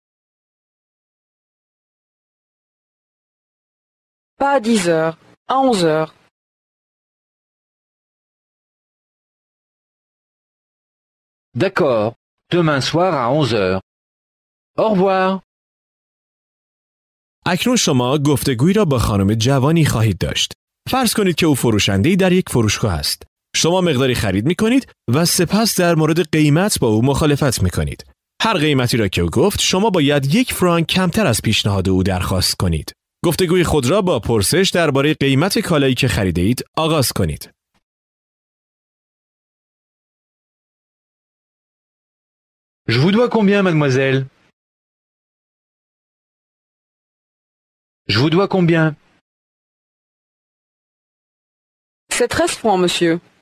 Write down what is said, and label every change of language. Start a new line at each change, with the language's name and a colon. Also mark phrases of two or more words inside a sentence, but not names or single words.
French: Pas à 10 heures, à 11 heures. D'accord, demain soir à 11 heures. Au revoir.
Persian: اکنون شما گفتگویی را با خانم جوانی خواهید داشت. فرض کنید که او فروشنده‌ای در یک فروشگاه است. شما مقداری خرید می کنید و سپس در مورد قیمت با او مخالفت می کنید. هر قیمتی را که او گفت شما باید 1 فرانک کمتر از پیشنهاد او درخواست کنید. گفتگوی خود را با پرسش درباره قیمت کالایی که خریده اید آغاز کنید.
French: Je vous dois combien, mademoiselle? Je vous dois combien? C'est 13 francs, monsieur.